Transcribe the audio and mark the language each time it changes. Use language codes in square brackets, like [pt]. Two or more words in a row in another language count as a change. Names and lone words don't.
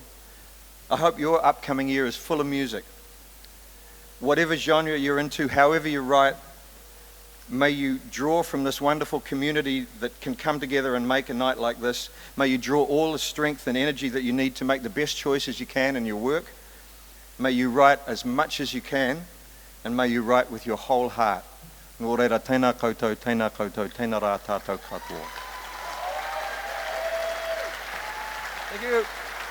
[en] I hope your upcoming year is full of music. Whatever genre you're into, however you write, may you draw from this wonderful community that can come together and make a night like this. May you draw all the strength and energy that you need to make the best choices you can in your work. May you write as much as you can, and may you write with your whole heart. [mi] Ngō reira, tēnā koutou, tēnā koutou, tēnā rā tātou katoa. [en] Thank you.